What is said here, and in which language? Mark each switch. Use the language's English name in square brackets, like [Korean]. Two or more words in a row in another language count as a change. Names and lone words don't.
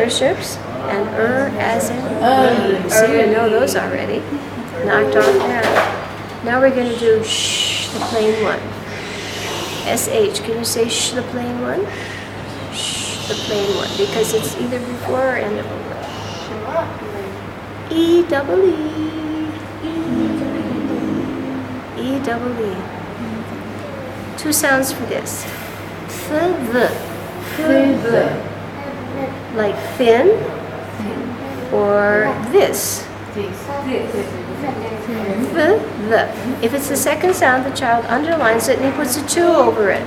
[English] worships, and as in see, you know those already. Knocked off that. Now we're going to do sh, the plain one. SH. Can you say sh, the plain one? Sh, the plain one, because it's either before or end of a word. E double E. E double E. 2 sounds for this. Th. Like thin or this. The. If it's the second sound, the child underlines it and he puts a 2 over it.